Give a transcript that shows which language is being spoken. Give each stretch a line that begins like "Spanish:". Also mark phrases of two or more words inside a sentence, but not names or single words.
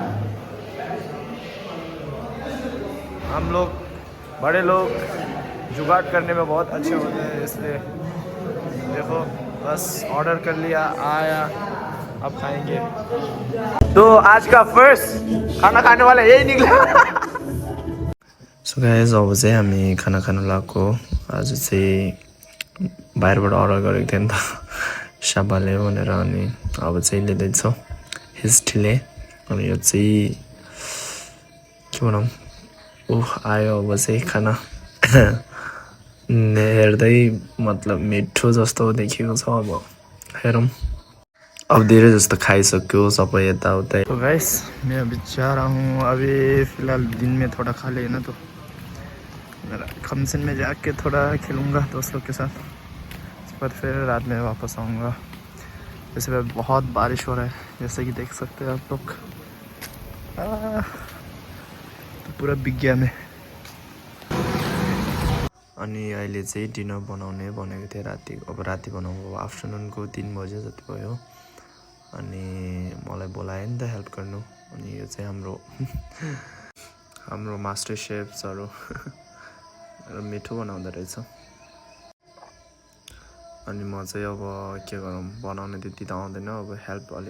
Hindi: हम लोग बड़े लोग जुगाड़ करने में बहुत अच्छे होते हैं, इसलिए देखो बस ऑर्डर कर लिया, आया, अब खाएंगे। तो आज का फर्स्ट खाना खाने वाला यही निकला।
Nepali: सो गाइस अब चाहिँ हामी खाना खानु लागेको। आज चाहिँ बाहिरबाट अर्डर गरेको थिएँ नि त, साबाले भनेर। अनि अब चाहिँ लिँदैछौँ हिस्टीले। अनि यो चाहिँ के भनौँ, आयो अब चाहिँ खाना हेर्दै मतलब मिठो जस्तो देखेको छ अब हेरौँ अब धेरै जस्तो खाइसक्यो सबै यताउता
Hindi: तो गाइस मैं अभी जा रहा हूँ अभी फिलहाल दिन में थोड़ा खा लिया ना तो मेरा खमसिन में जाके थोड़ा खेलूँगा दोस्त लोग के साथ उसके बाद फिर रात में वापस आऊँगा वैसे बहुत बारिश हो रहा है जैसे कि देख सकते हैं आप लोग तो पूरा बिक गया मैं
Nepali: अनि अहिले चाहिँ डिनर बनाउने भनेको थिएँ राति अब राति बनाउनु आफ्टरनुनको 3 बजे जति भयो अनि मलाई बोलायो नि त हेल्प गर्नु अनि यो चाहिँ हाम्रो मास्टर शेफ्सहरू मिठो बनाउँदो रहेछ अनि म चाहिँ अब के गरौँ बनाउन त्यति त आउँदैन अब हेल्प अलि